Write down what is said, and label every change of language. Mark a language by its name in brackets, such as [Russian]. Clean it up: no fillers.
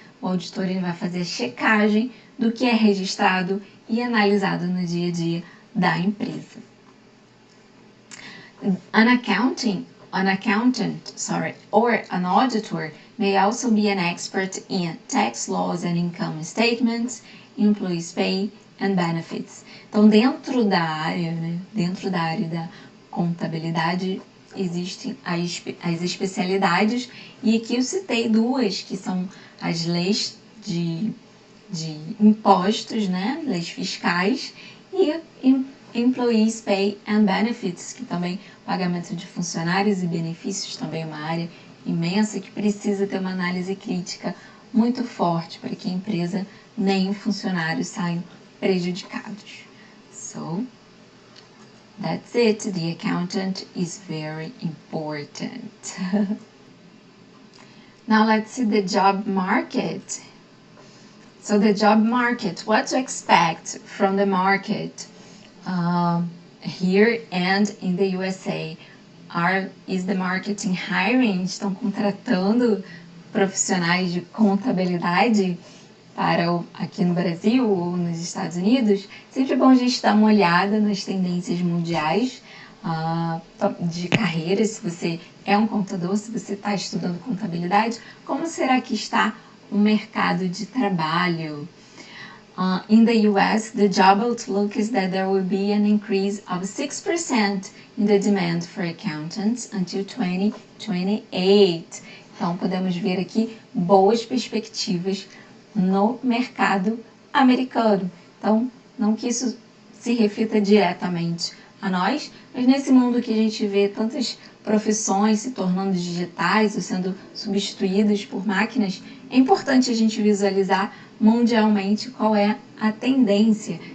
[Portuguese] O auditor ele vai fazer a checagem do que é registrado e analisado no dia a dia da empresa. [English] An accountant, or an auditor may also be an expert in tax laws and income statements, employees' pay and benefits. [Portuguese] Então, dentro da área da contabilidade, existem as especialidades, e aqui eu citei duas, que são as leis de impostos, né, leis fiscais, e [English] Employees Pay and Benefits, [Portuguese] que também pagamento de funcionários e benefícios, também é uma área imensa que precisa ter uma análise crítica muito forte para que a empresa nem os funcionários saiam prejudicados. [English] So, that's it. The accountant is very important. Now let's see the job market. So the job market, what to expect from the market here and in the USA? Is the marketing hiring? [Portuguese] Estão contratando profissionais de contabilidade para aqui no Brasil ou nos Estados Unidos? Sempre é bom a gente dar uma olhada nas tendências mundiais de carreira. Se você é um contador, se você está estudando contabilidade, como será que está o mercado de trabalho? [English] In the US, the job outlook is that there will be an increase of 6% in the demand for accountants until 2028. [Portuguese] Então, podemos ver aqui boas perspectivas no mercado americano. Então, não que isso se reflita diretamente a nós, mas nesse mundo que a gente vê tantas profissões se tornando digitais ou sendo substituídas por máquinas, é importante a gente visualizar mundialmente qual é a tendência.